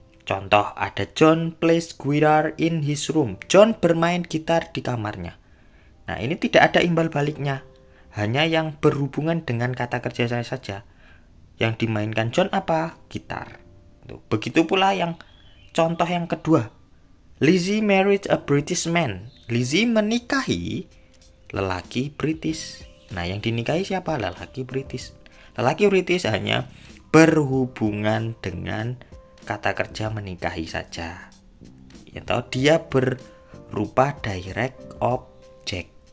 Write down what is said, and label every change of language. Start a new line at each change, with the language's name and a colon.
Indonesian: Contoh, ada
English: John plays guitar in his room.
Indonesian: John bermain gitar di kamarnya. Nah, ini tidak ada imbal baliknya. Hanya yang berhubungan dengan kata kerja saya saja. Yang dimainkan John apa? Gitar. Begitu pula yang contoh yang kedua.
English: Lizzie married a British man.
Indonesian: Lizzie menikahi lelaki British. Nah, yang dinikahi siapa? Lelaki British. Lelaki British hanya berhubungan dengan kata kerja menikahi saja. Atau dia berupa direct object.